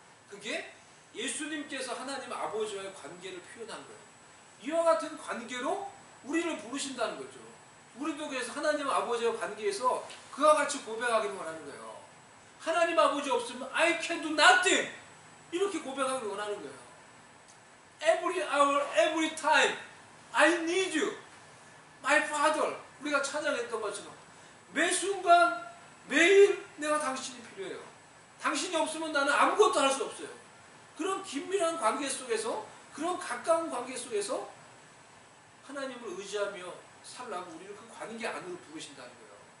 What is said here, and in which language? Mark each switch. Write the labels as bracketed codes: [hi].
[ko] 그게 예수님께서 하나님 아버지와의 관계를 표현한 거예요. 이와 같은 관계로 우리를 부르신다는 거죠. 우리도 그래서 하나님 아버지와 관계에서 그와 같이 고백하기를 원하는 거예요. 하나님 아버지 없으면 [en] I can do nothing, [ko] 이렇게 고백하기를 원하는 거예요. [en] Every hour, every time I need you, my father. [ko] 우리가 찬양했던 것처럼 매 순간 매일 내가 당신이 필요해요. 당신이 없으면 나는 아무것도 할 수 없어요. 그런 긴밀한 관계 속에서, 그런 가까운 관계 속에서 하나님을 의지하며 살라고 우리를 그 관계 안으로 부르신다는 거예요.